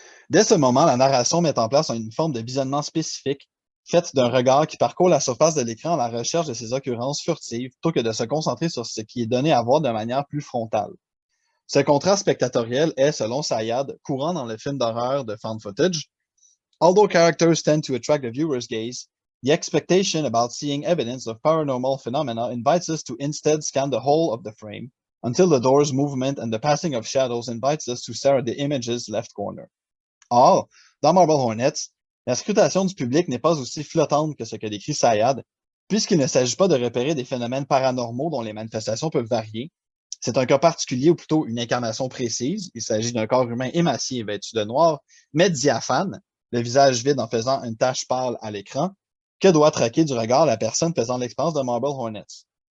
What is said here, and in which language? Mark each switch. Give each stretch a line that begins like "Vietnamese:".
French: Dès ce moment, la narration met en place une forme de visionnement spécifique, faite d'un regard qui parcourt la surface de l'écran à la recherche de ces occurrences furtives, plutôt que de se concentrer sur ce qui est donné à voir de manière plus frontale. Ce contraste spectatoriel est, selon Sayad, courant dans le film d'horreur de found footage.
English: Although characters tend to attract the viewer's gaze, the expectation about seeing evidence of paranormal phenomena invites us to instead scan the whole of the frame, until the door's movement and the passing of shadows invites us to stare at the image's left corner.
French: Or, dans Marble Hornets, la scrutation du public n'est pas aussi flottante que ce que décrit Sayad, puisqu'il ne s'agit pas de repérer des phénomènes paranormaux dont les manifestations peuvent varier. C'est un cas particulier ou plutôt une incarnation précise. Il s'agit d'un corps humain émacié vêtu de noir, mais diaphane, le visage vide en faisant une tache pâle à l'écran, que doit traquer du regard la personne faisant l'expérience de Marble Hornets.